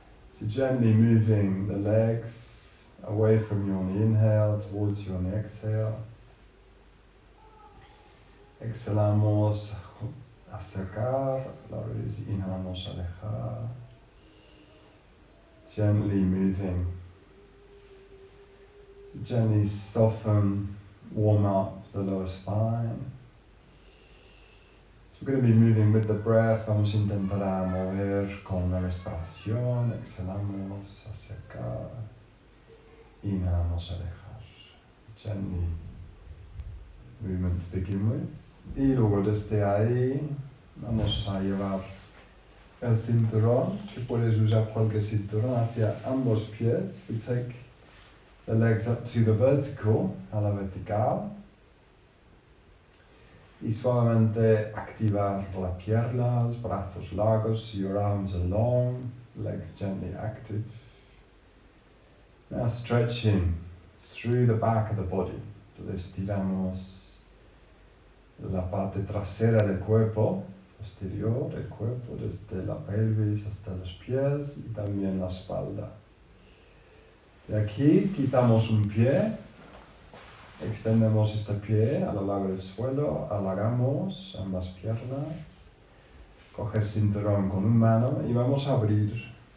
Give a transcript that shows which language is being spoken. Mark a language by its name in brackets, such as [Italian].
[English] So gently moving the legs away from you on the inhale, towards you on the exhale. [Spanish] Exhalamos, acercar la rodilla, inhalamos, alejar. [English] Gently moving. Gently soften, warm up the lower spine. So we're going to be moving with the breath. [Spanish] Vamos a intentar mover con la respiración. Exhalamos, acercar. Inhalamos, alejar. [English] Gently movement to begin with. [Spanish] Y luego desde ahí vamos a llevar el cinturón, que puedes usar cualquier cinturón, hacia ambos pies. [English] We take the legs up to the vertical, [Spanish] a la vertical. Y suavemente activar las piernas, brazos largos, [English] your arms are long, legs gently active. Now stretching through the back of the body. [Spanish] Entonces estiramos la parte trasera del cuerpo, posterior del cuerpo, desde la pelvis hasta los pies y también la espalda. De aquí quitamos un pie, extendemos este pie a lo largo del suelo, alargamos ambas piernas, coge el cinturón con una mano y vamos a abrir